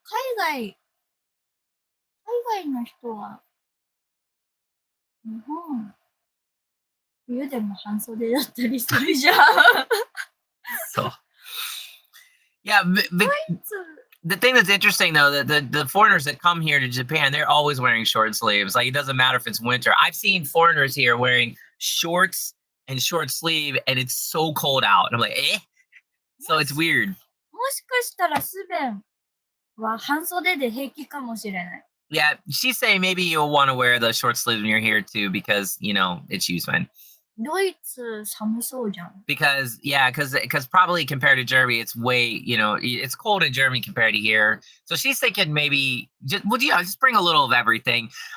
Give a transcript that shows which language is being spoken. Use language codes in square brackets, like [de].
[ja] 海外の人は、日本、冬でも半袖だったりするじゃん。 [en] So, yeah, the thing that's interesting though, the foreigners that come here to Japan, they're always wearing short sleeves. Like it doesn't matter if it's winter. I've seen foreigners here wearing shorts and short sleeve, and it's so cold out. And I'm like, eh? So it's weird. [ja] もしかしたらスベンは半袖で平気かもしれない。 [en] Yeah, she's saying maybe you'll want to wear the short sleeves when you're here too, because it's Usman. [ja] ドイツ寒そうじゃん。 [en] Because probably compared to Germany, it's way, it's cold in Germany compared to here. So she's thinking maybe just bring a little of everything.